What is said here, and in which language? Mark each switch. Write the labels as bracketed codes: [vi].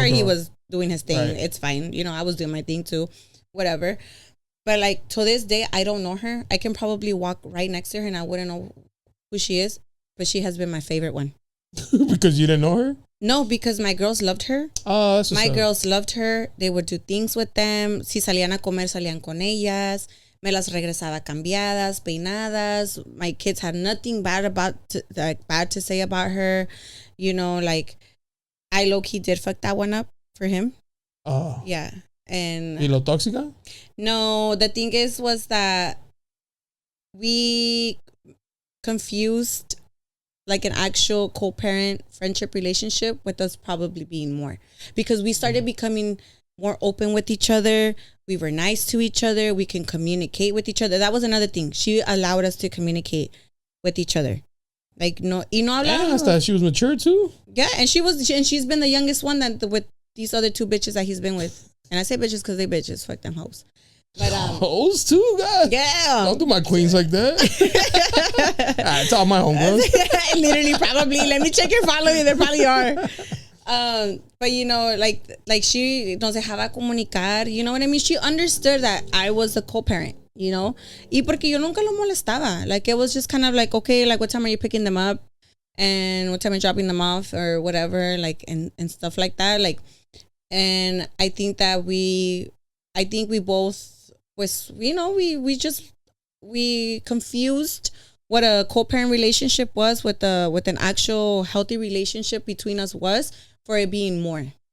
[en] I'm sure he was doing his thing. Right. It's fine. You know, I was doing my thing too. Whatever. But like to this day, I don't know her. I can probably walk right next to her and I wouldn't know who she is. But she has been my favorite one. Because you didn't know her? No, because my girls loved her. Oh, that's my girls loved her. They would do things with them. [es] Si salían a comer, salían con ellas. Me las regresaba cambiadas, peinadas. [en] My kids had nothing bad to say about her. You know, like, I low-key did fuck that one up for him. Oh. Yeah. And [es] ¿Y lo tóxica? [en] No, the thing was that we confused like an actual co-parent friendship relationship with us probably being more, because we started becoming more open with each other. We were nice to each other. We can communicate with each other. That was another thing. She allowed us to communicate with each other. Like, no, I thought she was mature too. Yeah, and she's been the youngest one that with these other 2 bitches that he's been with. And I say bitches because they bitches. Fuck them hoes. But hoes too, God. Yeah. Don't do my queens like that. It's all my homegirls. Literally, probably. Let me check your following. There probably are. But you know, like she [es] nos dejaba comunicar. [en] You know what I mean? She understood that I was the co-parent. You know, [es] y porque yo nunca lo molestaba. [en] Like, it was just kind of like, okay, like, what time are you picking them up, and what time are you dropping them off, or whatever, like, and stuff like that. Like, and I think we both was, you know, we confused what a co-parent relationship was with an actual healthy relationship between us was, for it being more.